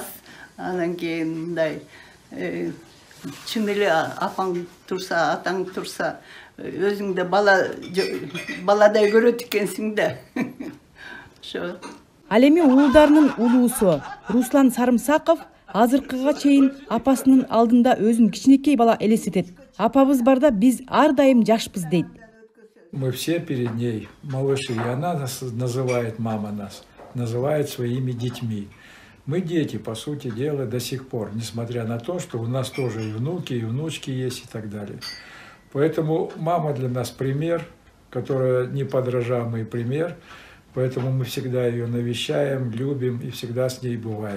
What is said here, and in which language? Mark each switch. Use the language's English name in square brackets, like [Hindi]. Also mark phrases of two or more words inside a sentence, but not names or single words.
[Kyrgyz] Анан кийин мындай чын эле апаң турса, атаң турса, өзүңдө баладай көрөт экенсиң да. Ошо. Ал эми уулдарынын улуусу Руслан Сарымсаков азыркыга чейин апасынын алдында өзүн кичинекей бала элестетет. Апабыз барда биз ар дайым жашпыз дейт. [Russian] Мы все перед ней малыши, и она нас называет, мама нас, называет своими детьми. Мы дети, по сути дела, до сих пор, несмотря на то, что у нас тоже и внуки, и внучки есть, и так далее. Поэтому мама для нас пример, которая неподражаемый пример, поэтому мы всегда ее навещаем, любим и всегда с ней бываем.